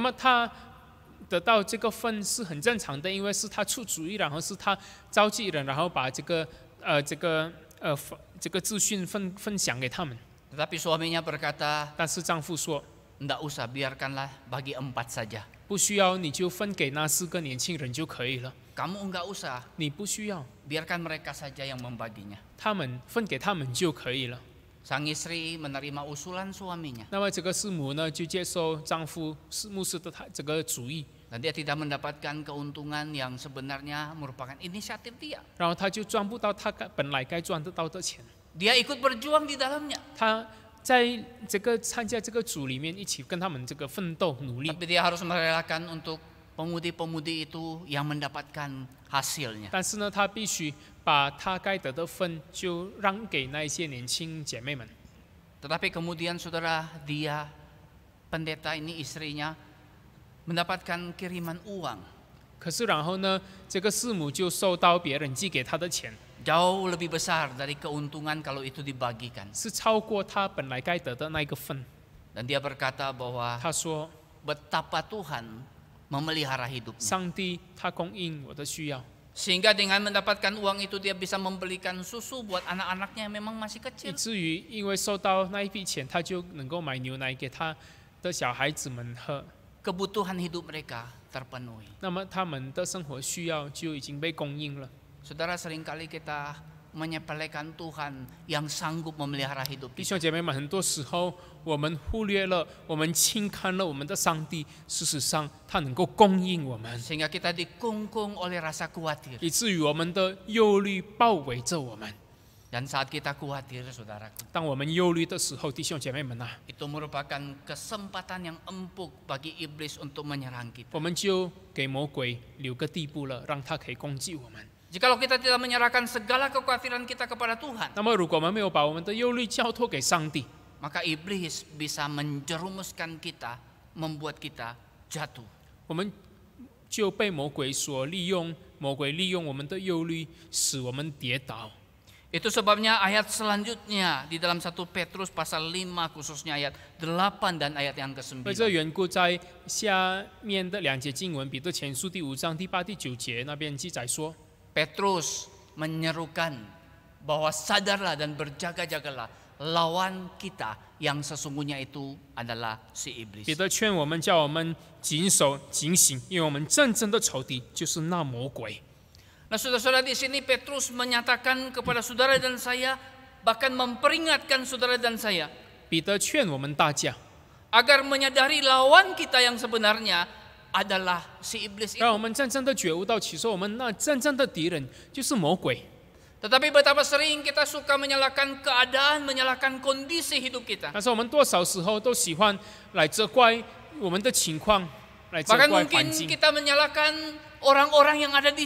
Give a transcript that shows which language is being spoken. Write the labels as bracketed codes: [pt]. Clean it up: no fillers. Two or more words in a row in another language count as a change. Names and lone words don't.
[zh] 那么他得到这个份是很正常的，因为是他出主意，然后是他召集人，然后把这个资讯分享给他们。 [id] Tetapi suaminya berkata, [zh] 但是丈夫说， [id] "Enggak usah, biarkanlah bagi 4 saja. [zh] 不需要，你就分给那4个年轻人就可以了。 [id] Kamu enggak usah, [zh] 你不需要， [id] biarkan mereka saja yang membaginya." [zh] 他们分给他们就可以了。 [id] Sang istri menerima usulan suaminya. [zh] 那么这个师母呢，就接受丈夫牧师的这个主意， [id] Dan dia tidak mendapatkan keuntungan yang sebenarnya merupakan inisiatif dia. [zh] 然后他就赚不到他本来该赚得到的钱。 [id] Dia ikut berjuang di dalamnya. [zh] 他在这个参加这个组里面，一起跟他们这个奋斗努力。 [id] Tapi dia harus merelakan untuk pemudi-pemudi itu yang mendapatkan hasilnya. [zh] 但是呢，他必须把他该得的分就让给那一些年轻姐妹们。 [id] Tetapi kemudian saudara, dia pendeta ini istrinya mendapatkan kiriman uang [zh] 可是然后呢，这个师母就收到别人寄给她的钱， [id] jauh lebih besar dari keuntungan kalau itu dibagikan. [zh] 是超过她本来该得的那一个分。 [id] Dan dia berkata bahwa [zh] 她说 [id] betapa Tuhan memelihara hidupnya. [zh] 上帝他供应我的需要， [id] Sehingga dengan mendapatkan uang itu dia bisa membelikan susu buat anak-anaknya yang memang masih [zh] 以 [id] kecil. [zh] 至于因为收到那一笔钱，他就能够买牛奶给他的小孩子们喝。 [id] Kebutuhan hidup mereka terpenuhi. [zh] 那么他们的生活需要就已经被供应了。 [id] Saudara, seringkali kita menyepelekan Tuhan yang sanggup memelihara hidup [zh] 弟 [id] kita. [zh] 兄姐妹们，很多时候我们忽略了，我们轻看了我们的上帝。事实上，他能够供应我们， [id] Sehingga kita dikungkung oleh rasa khawatir. [zh] 以至于我们的忧虑包围着我们。 [id] Dan saat kita khawatir, saudaraku, [zh] 当我们忧虑的时候，弟兄姐妹们啊， [id] itu merupakan kesempatan yang empuk bagi iblis untuk menyerang kita. [zh] 我们就给魔鬼留个地步了，让他可以攻击我们。 [id] Jikalau kita tidak menyerahkan segala kekhawatiran kita kepada Tuhan, [zh] 那么，如果我们没有把我们的忧虑交托给上帝， [id] maka iblis bisa menjerumuskan kita, membuat kita jatuh. [zh] 我们就被魔鬼所利用。魔鬼利用我们的忧虑，使我们跌倒。 [id] Itu sebabnya ayat selanjutnya di dalam 1 Petrus pasal 5 khususnya ayat 8 dan ayat yang [zh] 为这 [id] ke-9. [zh] 缘故，在下面的2节经文，彼得前书第5章第8、第9节那边记载说， [id] Petrus menyerukan bahwa sadarlah dan berjaga-jagalah lawan kita yang sesungguhnya itu adalah si [zh] 彼 [id] iblis. [zh] 得劝我们，叫我们谨守警醒，因为我们真正的仇敌就是那魔鬼。 [id] Nah, saudara-saudara, di sini Petrus menyatakan kepada saudara dan saya, bahkan memperingatkan saudara dan saya, [zh] 彼得劝我们大家， [id] agar menyadari lawan kita yang sebenarnya adalah si iblis itu. [zh] 让我们真正的觉悟到，其实我们那真正的敌人就是魔鬼。 [id] Tetapi betapa sering kita suka menyalahkan keadaan, menyalahkan kondisi hidup kita. [zh] 但是我们多少时候都喜欢来责怪我们的情况来责 [id] Bahkan [zh] 怪 [id] mungkin [zh] 环境， [id] kita menyalahkan orang-orang yang ada di